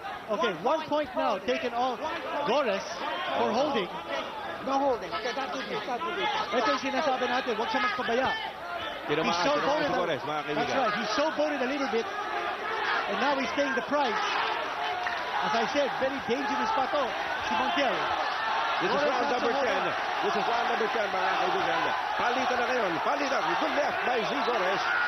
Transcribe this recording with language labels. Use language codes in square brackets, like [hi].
[en] Okay, 1 point now taken off Gores for holding. No holding. Okay, that would be. [tl] Ito yung sinasabi natin, huwag siya magpabaya. [en] He's showboated. That's right. He showboated a little bit, and now he's paying the price. As I said, very dangerous [tl] pa to si [en] Montiel. This is round number 10. This is round number 10, [tl] mga kaibigan. Palitan na ngayon. Palitan. [en] Good left by Z. Gores.